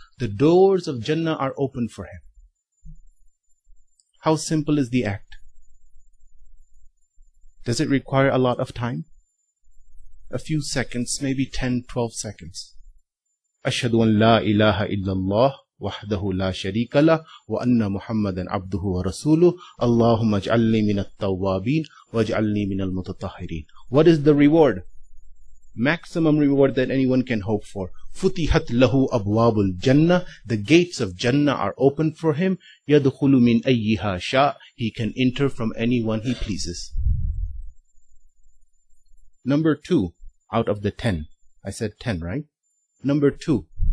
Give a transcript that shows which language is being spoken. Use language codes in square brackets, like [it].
[en] The doors of Jannah are open for him. How simple is the act? Does it require a lot of time? A few seconds, maybe 10, 12 seconds. [ar] أشهد أن لا إله إلا الله وحده لا شريك له وأن محمدا عبده ورسوله اللهم اجعلني من التوابين واجعلني من المتطهرين. [en] What is the reward? Maximum reward that anyone can hope for. [ar] فتحت له أبواب الجنة. [en] The gates of Jannah are open for him. [ar] يدخل من أيها شاء. [en] He can enter from anyone he pleases. Number 2 out of the 10. I said 10, right? Number 2.